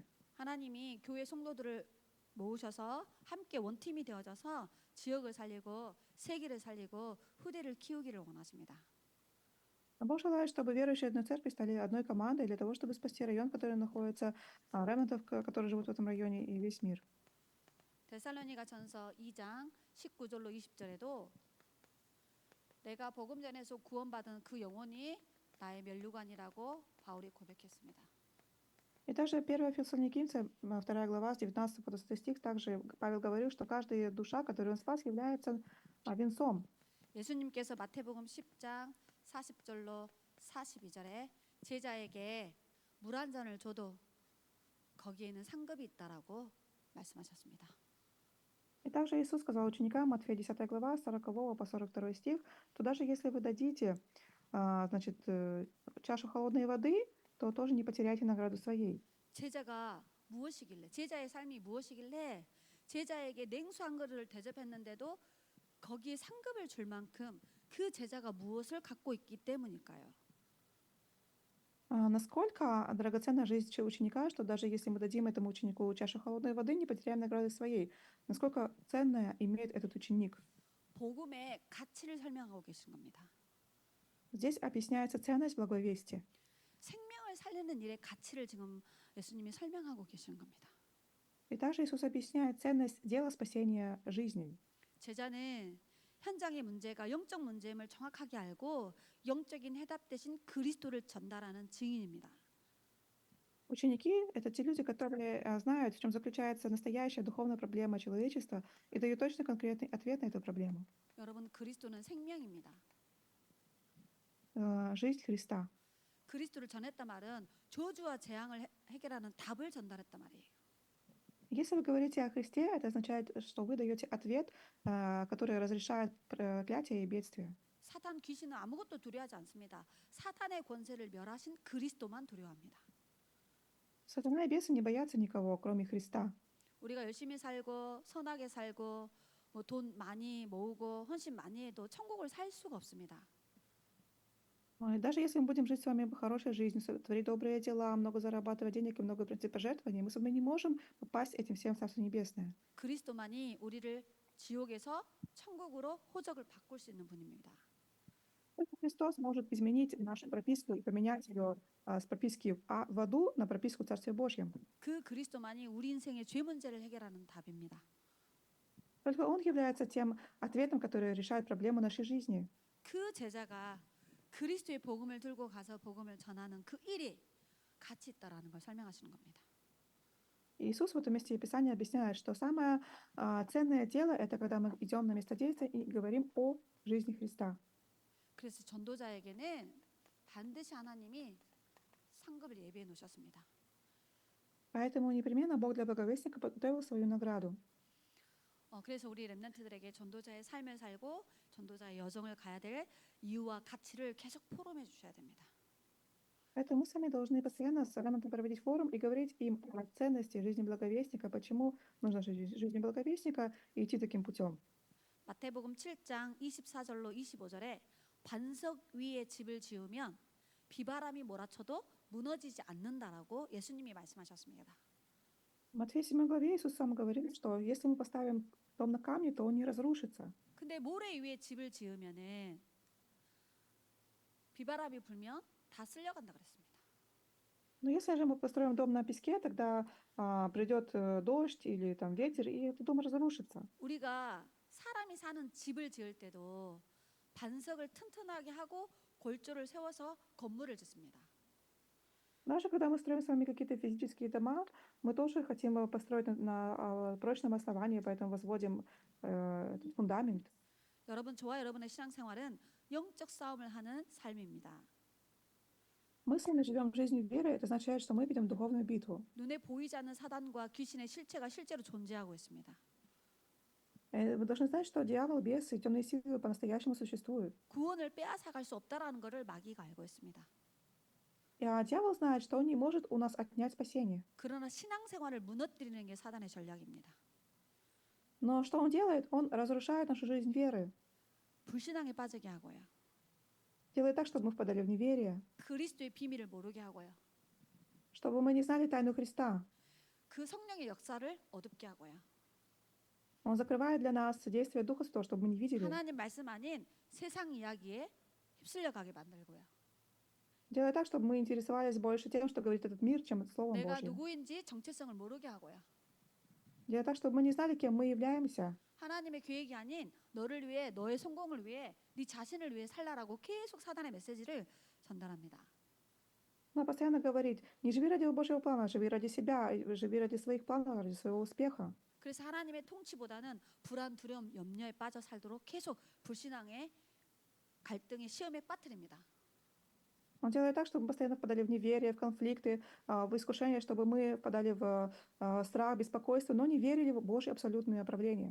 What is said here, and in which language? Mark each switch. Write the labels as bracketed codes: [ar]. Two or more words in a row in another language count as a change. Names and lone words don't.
[ko] 하나님이 교회 성도들을 모으셔서 함께 원팀이 되어져서 지역을 살리고 세계를 살리고 후대를 키우기를 원하십니다. [ru] Но Бог желает, чтобы верующие одной церкви стали одной командой для того, чтобы спасти район, который находится, ремнантов, которые живут в этом районе, и весь мир. [ko] 데살로니가전서 2장 19절로 20절에도 내가 복음 전에서 구원받은 그 영혼이 나의 면류관이라고 바울이 고백했습니다. [ru] И также 1 Фессалоникийцам, 2 глава, с 19 по 20 стих, также Павел говорил, что каждая душа, которую он спас, является венцом. [ko] 예수님께서 마태복음 10장 40절로 42절에 제자에게 물 한 잔을 줘도 거기에는 상급이 있다라고 말씀하셨습니다. [ru] И также Иисус сказал ученикам, Матфея 10 глава, с 40 по 42 стих, что даже если вы дадите, значит, чашу холодной воды, то тоже не потеряйте награду своей. [ko] 제자가 무엇이길래 제자의 삶이 무엇이길래 제자에게 냉수 한 그릇을 대접했는데도 거기에 상급을 줄 만큼 그 제자가 무엇을 갖고 있기 때문일까요? [ru] Насколько драгоценна жизнь ученика, что даже если мы дадим этому ученику чашу холодной воды, не потеряем награды своей. Насколько ценное имеет этот ученик? [ko] 복음의 가치를 설명하고 계신 겁니다. [ru] Здесь объясняется ценность благой вести. [ko] 생명을 살리는 일의 가치를 지금 예수님이 설명하고 계시는 겁니다. [ru] И также Иисус объясняет ценность дела спасения жизней. [ko] 제자는 현장의 문제가 영적 문제임을 정확하게 알고 영적인 해답 대신 그리스도를 전달하는 증인입니다. [ru] Ученики — это те люди, которые знают, в чем заключается настоящая духовная проблема человечества и дают точно конкретный ответ на эту проблему. [ko] 여러분, 그리스도는 생명입니다. [ru] Жизнь Христа. [ko] 그리스도를 전했다 말은 저주와 재앙을 해결하는 답을 전달했다 말이에요. [ru] Если вы говорите о Христе, это означает, что вы даете ответ, который разрешает проклятие и бедствие. [ko] 사탄 귀신은 아무것도 두려워하지 않습니다. 사탄의 권세를 멸하신 그리스도만 두려워합니다. [ru] Сатана и бесы не боятся никого, кроме Христа. [ko] 우리가 열심히 살고 선하게 살고 돈 많이 모으고 헌신 많이 해도 천국을 살 수가 없습니다. [ru] И даже если мы будем жить с вами хорошей жизнью, творить добрые дела, много зарабатывать денег и много приносить пожертвований, мы с вами не можем попасть этим всем в Царство Небесное. [ko] 그리스도만이 우리를 지옥에서 천국으로 호적을 바꿀 수 있는 분입니다. [ru] Только Христос может изменить нашу прописку и поменять ее с прописки в аду на прописку в Царстве Божьем. [ko] 그 그리스도만이 우리 인생의 죄 문제를 해결하는 답입니다. [ru] Только Он является тем ответом, который решает проблему нашей жизни. [ko] 그 제자가 그리스도의 복음을 들고 가서 복음을 전하는 그 일이 가치 있다라는 걸 설명하시는 겁니다. [ru] Иисус в этом месте Писания объясняет, что самое ценное дело — это когда мы идем на место действия и говорим о жизни Христа. [ko] 그래서 전도자에게는 반드시 하나님이 상급을 예비해 놓으셨습니다. [ru] Поэтому непременно Бог для благовестника подготовил свою награду. [ko] 그래서 우리 렘넌트들에게 전도자의 삶을 살고 전도자의 여정을 가야 될 이유와 가치를 계속 포럼해 주셔야 됩니다. [ru] Поэтому мы сами должны постоянно с ремонтом проводить форум и говорить им о ценности жизни благовестника, почему нужно жить жизнью благовестника и идти таким путем. [ko] 마태복음 7장 24절로 25절에 반석 위에 집을 지으면 비바람이 몰아쳐도 무너지지 않는다라고 예수님이 말씀하셨습니다. [ru] В Матфея 7 главе Иисус сам говорит, что если мы поставим дом на камне, то он не разрушится. [ko] 근데 모래 위에 집을 지으면은 비바람이 불면 다 쓸려간다 그랬습니다. [ru] Но если же мы построим дом на песке, тогда придет дождь или там ветер, и этот дом разрушится. [ko] 우리가 사람이 사는 집을 지을 때도 반석을 튼튼하게 하고 골조를 세워서 건물을 짓습니다. [ru] Даже когда мы строим с вами какие-то физические дома, мы тоже хотим построить на прочном основании, поэтому возводим этот фундамент. [ko] 여러분, 저와 여러분의 신앙생활은 영적 싸움을 하는 삶입니다. [ru] Мы с вами живем жизнью веры, это означает, что мы ведем духовную битву. [ko] 눈에 보이지 않는 사단과 귀신의 실체가 실제로 존재하고 있습니다. [ru] Вы должны знать, что дьявол, бесы и темные силы по-настоящему существуют. [ko] 구원을 빼앗아갈 수 없다라는 것을 마귀가 알고 있습니다. [ru] Дьявол знает, что он не может у нас отнять спасение. [ko] 그러나 신앙생활을 무너뜨리는 게 사단의 전략입니다. [ru] Но что он делает? Он разрушает нашу жизнь веры. [ko] 불신앙에 빠지게 하고요. [ru] Делает так, чтобы мы впадали в неверие, [ko] 그리스도의 비밀을 모르게 하고요. [ru] чтобы мы не знали тайну Христа. [ko] 그 성령의 역사를 어둡게 하고요. [ru] Он закрывает для нас действие Духа Святого, чтобы мы не видели. [ko] 하나님 말씀 아닌 세상 이야기에 휩쓸려 가게 만들고요. [ru] Делает так, чтобы мы интересовались больше тем, что говорит этот мир, чем Словом [ko] 내가 [ru] Божьим. [ko] 누구인지 정체성을 모르게 하고요. [ru] Делает так, чтобы мы не знали, кем мы являемся. [ko] 하나님의 계획이 아닌 너를 위해, 너의 성공을 위해, 네 자신을 위해 살라라고 계속 사단의 메시지를 전달합니다. [ru] Но постоянно говорит, не живи ради Божьего плана, живи ради себя, живи ради своих планов, ради своего успеха. [ko] 그래서 하나님의 통치보다는 불안, 두려움, 염려에 빠져 살도록 계속 불신앙의 갈등의 시험에 빠뜨립니다. [ru] Он делает так, чтобы мы постоянно впадали в неверие, в конфликты, в искушение, чтобы мы впадали в страх, беспокойство, но не верили в Божье абсолютное правление.